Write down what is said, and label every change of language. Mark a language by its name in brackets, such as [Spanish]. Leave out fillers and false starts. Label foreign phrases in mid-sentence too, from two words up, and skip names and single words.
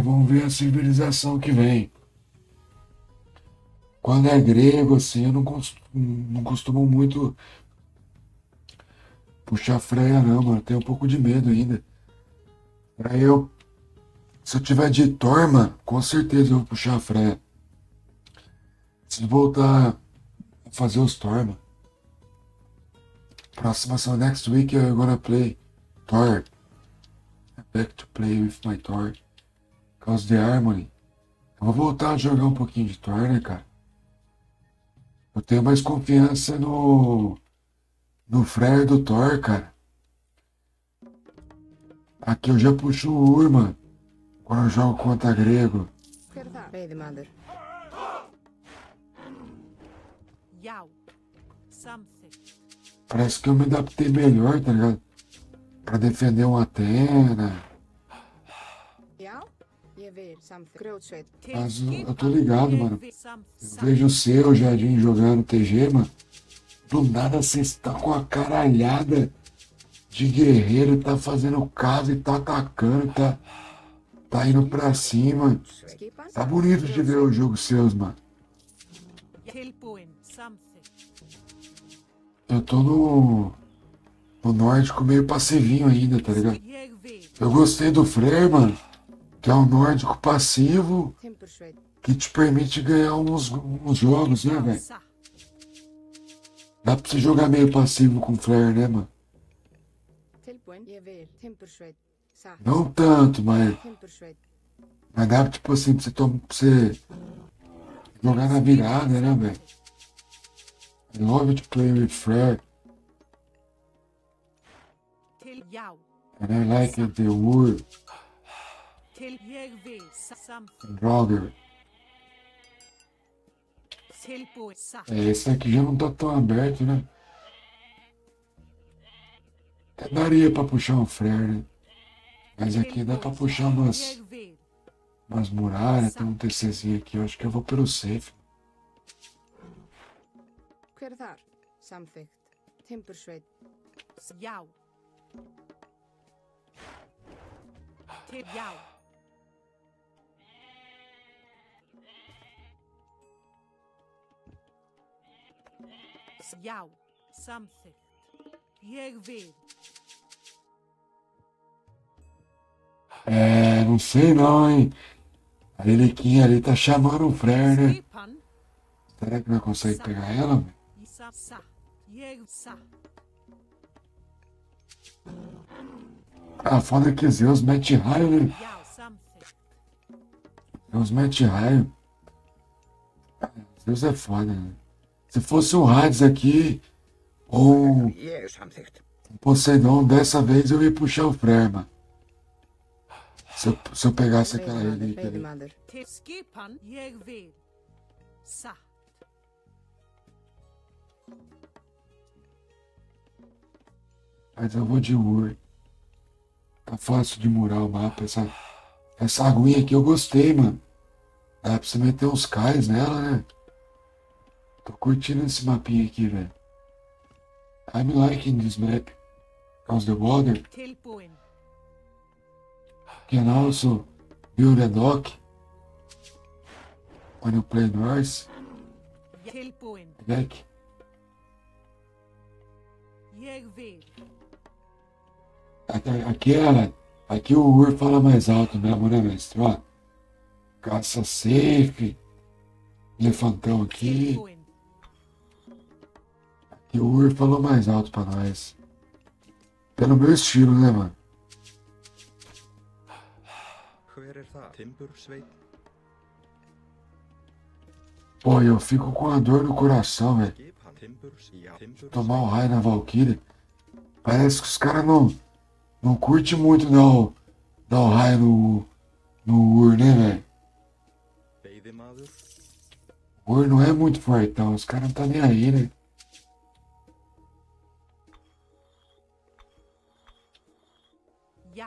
[Portuguese] Vamos ver a civilização que vem. Quando é grego, assim, eu não costumo muito puxar freia, não, mano. Tenho um pouco de medo ainda. Aí se eu tiver de Thor, mano, com certeza eu vou puxar a freia. Se voltar a fazer os Thor, mano. Próxima são [English] next week I'm gonna play Thor. I'm back to play with my Thor. Cause the Harmony. [Portuguese] Eu vou voltar a jogar um pouquinho de Thor, né, cara? Eu tenho mais confiança no Freyr do Thor, cara. Aqui eu já puxo o Ur, mano. Quando eu jogo contra grego. Verdade. [Icelandic] Veiðimaður. Já. Samþykkt. [Portuguese] Parece que eu me adaptei melhor, tá ligado? Pra defender uma Athena. [Icelandic] Já. Ég vil samþykkt. Grjótsveit. [Portuguese] Mas eu tô ligado, mano. Eu vejo o seu, Jardim, jogando TG, mano. Do nada vocês estão com a caralhada de guerreiro, tá fazendo casa e tá atacando, tá indo pra cima. [Icelandic] Skipan. [Portuguese] Tá bonito de ver o jogo seus, mano. [Icelandic] Tilbúin. Samþykkt. [Portuguese] Eu tô no nórdico meio passivinho ainda, tá ligado? [Icelandic] Ég vil. [Portuguese] Eu gostei do Freyr, mano, que é um nórdico passivo [Icelandic] Timbursveit. [Portuguese] que te permite ganhar uns jogos, né, velho? [Icelandic] Satt. [Portuguese] Dá pra você jogar meio passivo com o Freyr, né, mano? [Icelandic] Tilbúin. Ég vil. Timbursveit. Satt. [Portuguese] Não tanto, mas [Icelandic] Timbursveit. [Portuguese] dá tipo assim pra você jogar na virada, né, velho? [English] I love to play with Freyr, [Icelandic] Til já. [English] and I like the Ur [Icelandic] Til ég vil. Samþykkt. [English] and Roger. [Icelandic] Tilbúin. Satt. [Portuguese] Esse aqui já não tá tão aberto, né? Até daria pra puxar um Freyr, né? Mas aqui dá pra puxar [Icelandic] Ég vil. [Portuguese] umas muralhas, tem um TCzinho aqui. Eu acho que eu vou pelo safe. [Icelandic] Hver er þar? Samþykkt. Timbursveit. Já. Til já. Já. Samþykkt. Ég vil. [Portuguese] É, não sei não, hein? A Liliquinha ali tá chamando o Freyr, né? [Icelandic] Skipan. [Portuguese] Será que nós consegue pegar ela, velho? [Icelandic] Satt. Ég satt. [Portuguese] Ah, foda que Zeus mete raio, né? [Icelandic] Já. Samþykkt. [Portuguese] Zeus mete raio. Zeus é foda, né? Se fosse o Hades aqui, ou [Icelandic] Ég samþykkt. [Portuguese] o Poseidon, dessa vez eu ia puxar o Freyr, mano. Se eu pegasse aquela [Icelandic] Veiðimaður. [Portuguese] relíquia ali. [Icelandic] Veiðimaður. Til skipan. Ég vil. Satt. [Portuguese] Mas eu vou de Ur. Tá fácil de murar o mapa. Essa aguinha aqui eu gostei, mano. Dá pra você meter uns cais nela, né? Tô curtindo esse mapinha aqui, velho. [English] I'm liking this map. Cause the water [Icelandic] Tilbúin. [English] can also build a dock when you play Norse [Icelandic] Tilbúin. [English] deck. [Icelandic] Ég vil. [Portuguese] Aqui o Ur fala mais alto mesmo, né, mestre? Ó, caça safe, elefantão aqui. [Icelandic] Tilbúin. [Portuguese] E o Ur falou mais alto pra nós. Pelo meu estilo, né, mano? [Icelandic] Hver er það? Timbursveit. [Portuguese] Pô, eu fico com a dor no coração, velho. [Icelandic] Skipan. Timburs. Já. Timburs. [Portuguese] Tomar o raio na Valkyrie. Parece que os caras não curtem muito dar o raio no Ur, né, velho? [Icelandic] Veiðimaður. [Portuguese] O Ur não é muito fortão, os caras não tá nem aí, né? [Icelandic] Já.